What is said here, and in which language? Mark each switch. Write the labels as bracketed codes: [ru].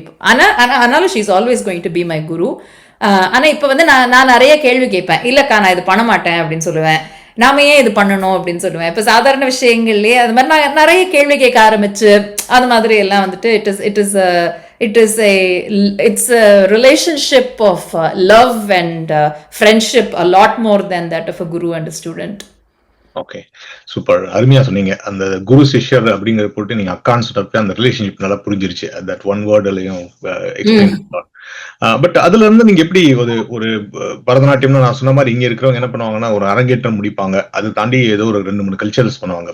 [ta] ஆனாலும் [en] she is always going to be my [ta] குரு. ஆனால் இப்போ வந்து நான் நிறைய கேள்வி கேட்பேன். இல்லைக்கா நான் இது பண்ண மாட்டேன் அப்படின்னு சொல்லுவேன். நாம ஏன் இது பண்ணணும் அப்படின்னு சொல்லுவேன். இப்போ சாதாரண விஷயங்கள்லேயே அது மாதிரி நான் நிறைய கேள்வி கேட்க ஆரம்பிச்சு அது மாதிரி எல்லாம் வந்துட்டு [en] it's a relationship of love and friendship a lot more than that of a guru and a student. [ta] Okay, super, அருமையா சொன்னீங்க. அந்த குரு சிஷ்யர் அப்படிங்கிற போட்டு நீங்க அக்கான்னு சொல்றப்ப அந்த ரிலேஷன்ஷிப் நல்லா புரிஞ்சிருச்சு. [en] That one வேர்ட்லயும் explain. [ta] பட் அதுல இருந்து நீங்க எப்படி ஒரு பரதநாட்டியம்னு நான் சொன்ன மாதிரி இங்க இருக்கிறவங்க என்ன பண்ணுவாங்கன்னா ஒரு அரங்கேற்றம் முடிப்பாங்க, அது தாண்டி ஏதோ ஒரு 2-3 கல்ச்சர்ஸ் பண்ணுவாங்க.